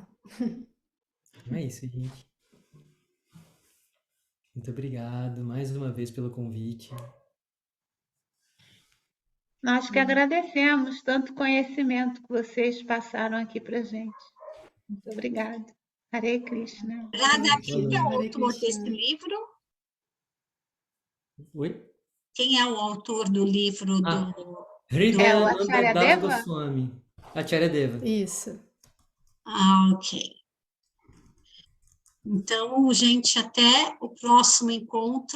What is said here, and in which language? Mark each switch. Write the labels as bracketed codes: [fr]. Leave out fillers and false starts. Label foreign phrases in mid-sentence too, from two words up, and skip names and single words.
[pt] Então é isso, gente. Muito obrigado mais uma vez pelo convite. Nós que agradecemos tanto conhecimento que vocês passaram aqui para gente. Muito obrigada. Hare Krishna. Radha, quem é o Hare autor Krishna. desse livro? Oi? Quem é o autor do livro Ah, do... É o Hridayananda Acharya Das Deva? Goswami. Acharya Deva. Isso. Ah, ok. Então, gente, até o próximo encontro.